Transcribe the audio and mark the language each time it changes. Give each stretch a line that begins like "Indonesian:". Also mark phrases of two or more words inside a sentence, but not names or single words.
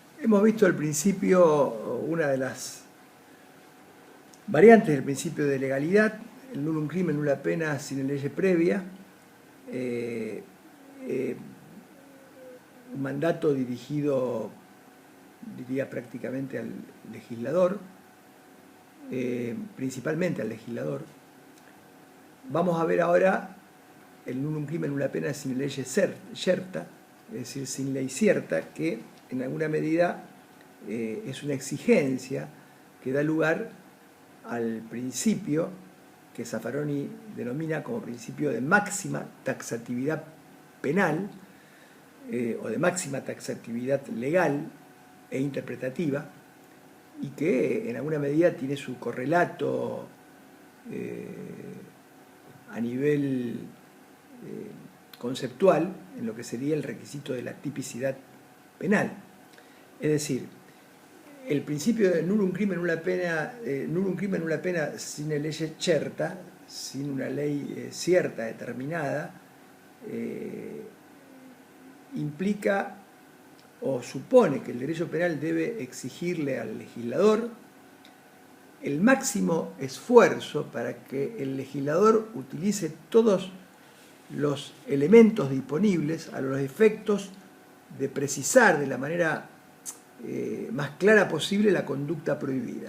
Spanish: Hemos visto al principio una de las variantes del principio de legalidad, el
Latin: nullum crimen nulla pena sine lege previa,
Spanish: un mandato dirigido, diría, prácticamente al legislador, principalmente al legislador. Vamos a ver ahora el
Latin: nullum crimen nulla pena sine lege certa,
Spanish: es decir, sin ley cierta, que en alguna medida es una exigencia que da lugar al principio que Zaffaroni denomina como principio de máxima taxatividad penal o de máxima taxatividad legal e interpretativa, y que en alguna medida tiene su correlato a nivel conceptual en lo que sería el requisito de la tipicidad penal. Es decir, el principio de
Latin: nullum crimen nulla pena sine lege certa,
Spanish: sin una ley cierta, determinada, implica o supone que el derecho penal debe exigirle al legislador el máximo esfuerzo para que el legislador utilice todos los elementos disponibles a los efectos de precisar de la manera más clara posible la conducta prohibida.